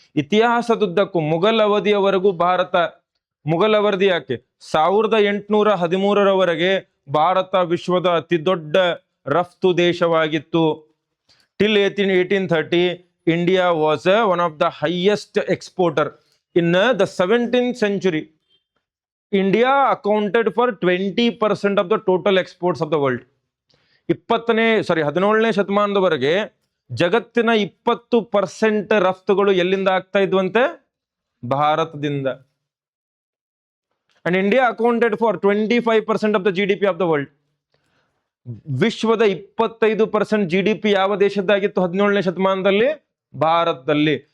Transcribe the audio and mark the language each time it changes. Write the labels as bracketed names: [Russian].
[Kannada] ಇತಿಹಾಸದುದ್ದಕ್ಕೂ ಮುಘಲ್ ಅವಧಿಯವರೆಗೂ ಭಾರತ, ಮುಘಲ್ ಅವಧಿ ಯಾಕೆ 1813ರವರೆಗೆ ಭಾರತ ವಿಶ್ವದ ಅತಿ ದೊಡ್ಡ ರಫ್ತು ದೇಶವಾಗಿತ್ತು. [English] Till 1830 India was one of the highest exporter. In the 17th century India accounted for 20% of the total exports of the world. [Kannada] 17ನೇ ಶತಮಾನದವರೆಗೆ ಜಗತ್ತಿನ 20% ರಫ್ತುಗಳು ಎಲ್ಲಿಂದ ಆಗ್ತಾ ಇದ್ವಂತೆ? ಭಾರತದಿಂದ. [English] And India accounted for 25% of the GDP of the world. [Kannada] ವಿಶ್ವದ 25% GDP ಯಾವ ದೇಶದ್ದಾಗಿತ್ತು 17ನೇ ಶತಮಾನದಲ್ಲಿ? ಭಾರತದಲ್ಲಿ.